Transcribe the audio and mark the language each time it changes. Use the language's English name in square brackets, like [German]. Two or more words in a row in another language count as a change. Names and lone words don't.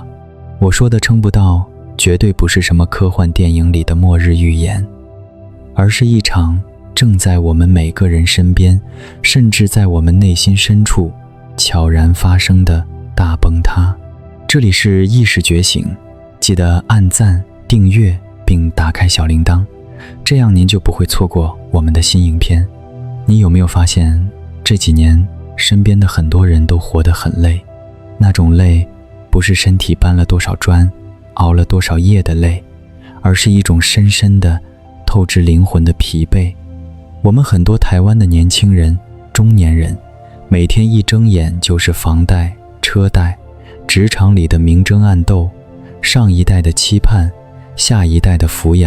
[Chinese] 我說的撐不到，絕對不是什麼科幻電影裡的末日預言，而是一場正在我們每個人身邊，甚至在我們內心深處悄然發生的大崩塌。這裡是意識覺醒，記得按讚、訂閱並打開小鈴鐺，這樣您就不會錯過我們的新影片。你有沒有發現，這幾年身邊的很多人都活得很累？那種累不是身體搬了多少磚，熬了多少夜的累，而是一種深深的透至靈魂的疲惫。我們很多台灣的年輕人、中年人，每天一睜眼就是房貸、車貸，職場裡的明爭暗鬥，上一代的期盼，下一代的撫養。